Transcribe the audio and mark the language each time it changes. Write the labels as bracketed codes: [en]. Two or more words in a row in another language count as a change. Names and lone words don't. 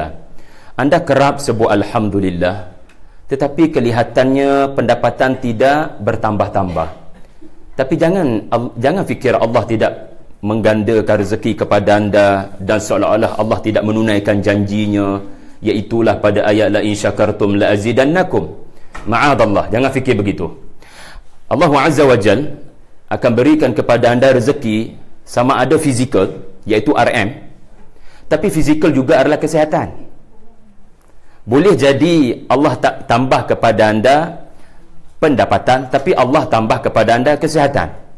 [ms] Anda kerap sebut alhamdulillah, tetapi kelihatannya pendapatan tidak bertambah-tambah. Tapi jangan fikir Allah tidak menggandakan rezeki kepada anda dan seolah-olah Allah tidak menunaikan janjinya, iaitulah pada ayat [ar] لئن شكرتم لأزيدنكم. [ms] Ma'adallah, jangan fikir begitu. Allah [ar] عز وجل [ms] akan berikan kepada anda rezeki sama ada fizikal, iaitu RM, tapi fizikal juga adalah kesihatan. Boleh jadi Allah tak tambah kepada anda pendapatan, tapi Allah tambah kepada anda kesihatan.